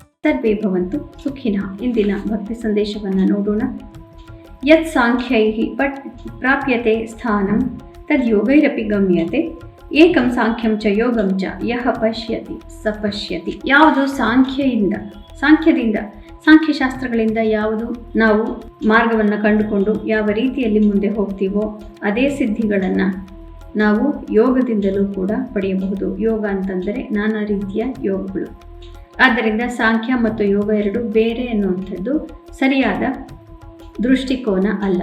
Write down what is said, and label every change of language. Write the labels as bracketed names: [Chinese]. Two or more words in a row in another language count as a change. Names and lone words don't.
[Sanskrit] ಸರ್ವೇ ಭವಂತು ಸುಖಿನಃ. [Kannada] ಇಂದಿನ ಭಕ್ತಿ ಸಂದೇಶವನ್ನು ನೋಡೋಣ. [Sanskrit] ಯತ್ ಸಾಂಖ್ಯೈಃ ಪ್ರಾಪ್ಯತೆ ಸ್ಥಾನಂ ತದ್ ಯೋಗೈರಪಿ ಗಮ್ಯತೆ ಏಕಂ ಸಾಂಖ್ಯಂ ಚ ಯೋಗಂ ಚ ಯಹ ಪಶ್ಯತಿ ಸ ಪಶ್ಯತಿ. [Kannada] ಯಾವುದು ಸಾಂಖ್ಯದಿಂದ ಸಾಂಖ್ಯಶಾಸ್ತ್ರಗಳಿಂದ ಯಾವುದು ನಾವು ಮಾರ್ಗವನ್ನು ಕಂಡುಕೊಂಡು ಯಾವ ರೀತಿಯಲ್ಲಿ ಮುಂದೆ ಹೋಗ್ತೀವೋ ಅದೇ ಸಿದ್ಧಿಗಳನ್ನು ನಾವು ಯೋಗದಿಂದಲೂ ಕೂಡ ಪಡೆಯಬಹುದು. ಯೋಗ ಅಂತಂದರೆ ನಾನಾ ರೀತಿಯ ಯೋಗಗಳು. ಆದ್ದರಿಂದ ಸಾಂಖ್ಯ ಮತ್ತು ಯೋಗ ಎರಡು ಬೇರೆ ಎನ್ನುವಂಥದ್ದು ಸರಿಯಾದ ದೃಷ್ಟಿಕೋನ ಅಲ್ಲ.